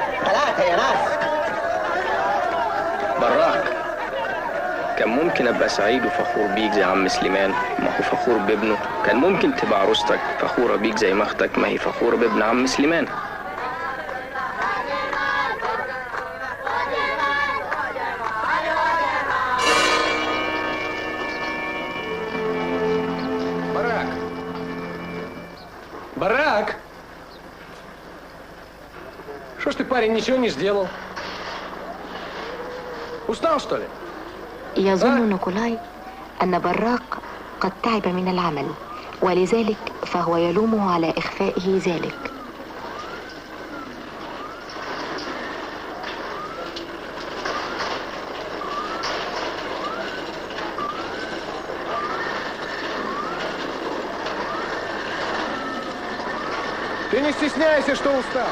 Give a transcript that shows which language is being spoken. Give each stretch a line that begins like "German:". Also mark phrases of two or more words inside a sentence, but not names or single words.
Arabic: 3 يا ناس. براك، كان ممكن ابقى سعيد وفخور بيك زي عم سليمان، ما هو فخور بابنه. كان ممكن تبقى عروستك فخوره بيك زي ما اختك ما هي فخوره بابن عم سليمان.
Russian: Барак! Что ж ты, парень, ничего не сделал? Устал, что ли?
Arabic: يظن نيكولاي أن براق قد تعب من العمل، ولذلك فهو يلومه على إخفائه ذلك.
Russian: Ты не стесняйся, что устал.